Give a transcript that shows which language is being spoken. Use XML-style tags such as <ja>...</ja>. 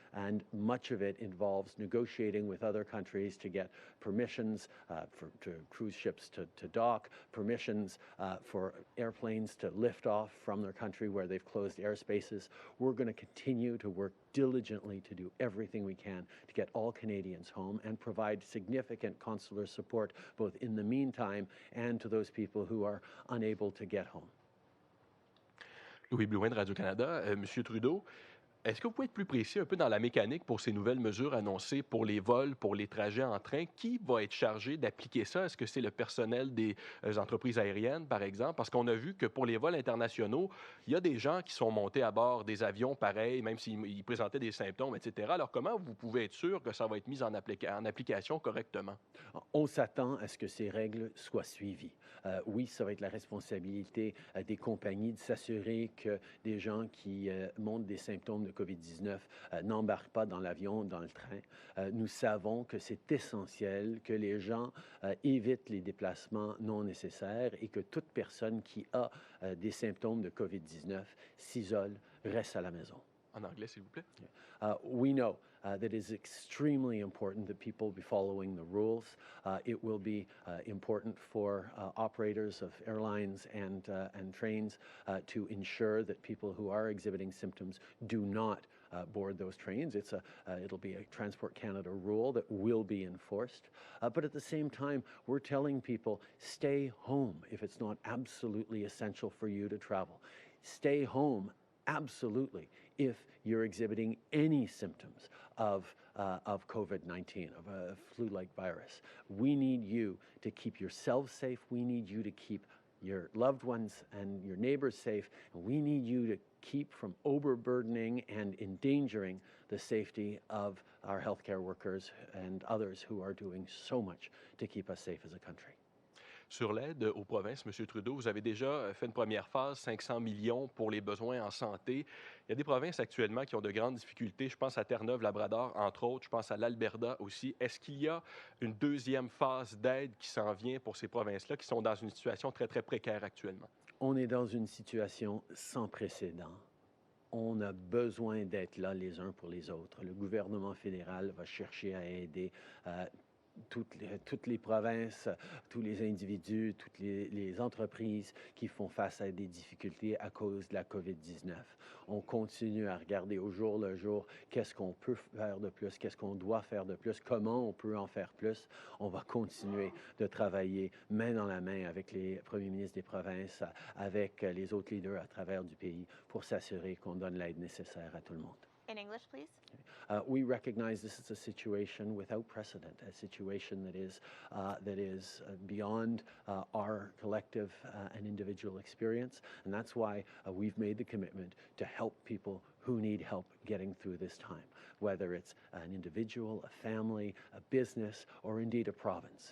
<en>And much of it involves negotiating with other countries to get permissions to cruise ships to dock, permissions for airplanes to lift off from their country where they've closed airspaces. We're going to continue to work diligently to do everything we can to get all Canadians home and provide significant consular support both in the meantime and to those people who are unable to get home.</en> <fr>Louis Blouin de Radio-Canada. Monsieur Trudeau, est-ce que vous pouvez être plus précis un peu dans la mécanique pour ces nouvelles mesures annoncées pour les vols, pour les trajets en train? Qui va être chargé d'appliquer ça? Est-ce que c'est le personnel des entreprises aériennes, par exemple? Parce qu'on a vu que pour les vols internationaux, il y a des gens qui sont montés à bord des avions pareils, même s'ils présentaient des symptômes, etc. Alors, comment vous pouvez être sûr que ça va être mis en application correctement? On s'attend à ce que ces règles soient suivies. Oui, ça va être la responsabilité des compagnies de s'assurer que des gens qui montrent des symptômes de COVID-19 n'embarquent pas dans l'avion, dans le train. Nous savons que c'est essentiel que les gens évitent les déplacements non nécessaires et que toute personne qui a des symptômes de COVID-19 s'isole, reste à la maison. En anglais, s'il vous plaît.</fr> <en>We know that it is extremely important that people be following the rules. It will be important for operators of airlines and trains to ensure that people who are exhibiting symptoms do not board those trains. It'll be a Transport Canada rule that will be enforced. But at the same time, we're telling people, stay home if it's not absolutely essential for you to travel. Stay home, absolutely, if you're exhibiting any symptoms of COVID-19, of a flu-like virus. We need you to keep yourselves safe. We need you to keep your loved ones and your neighbors safe. And we need you to keep from overburdening and endangering the safety of our healthcare workers and others who are doing so much to keep us safe as a country.</en> <fr>Sur l'aide aux provinces, M. Trudeau, vous avez déjà fait une première phase, 500 millions pour les besoins en santé. Il y a des provinces actuellement qui ont de grandes difficultés. Je pense à Terre-Neuve-Labrador, entre autres. Je pense à l'Alberta aussi. Est-ce qu'il y a une deuxième phase d'aide qui s'en vient pour ces provinces-là qui sont dans une situation très, très précaire actuellement? On est dans une situation sans précédent. On a besoin d'être là les uns pour les autres. Le gouvernement fédéral va chercher à aider toutes les provinces, tous les individus, toutes les entreprises qui font face à des difficultés à cause de la COVID-19. On continue à regarder au jour le jour qu'est-ce qu'on peut faire de plus, qu'est-ce qu'on doit faire de plus, comment on peut en faire plus. On va continuer de travailler main dans la main avec les premiers ministres des provinces, avec les autres leaders à travers du pays pour s'assurer qu'on donne l'aide nécessaire à tout le monde.</fr> <en>In English, please. We recognize this is a situation without precedent, a situation that is beyond our collective and individual experience, and that's why we've made the commitment to help people who need help getting through this time, whether it's an individual, a family, a business, or indeed a province.</en>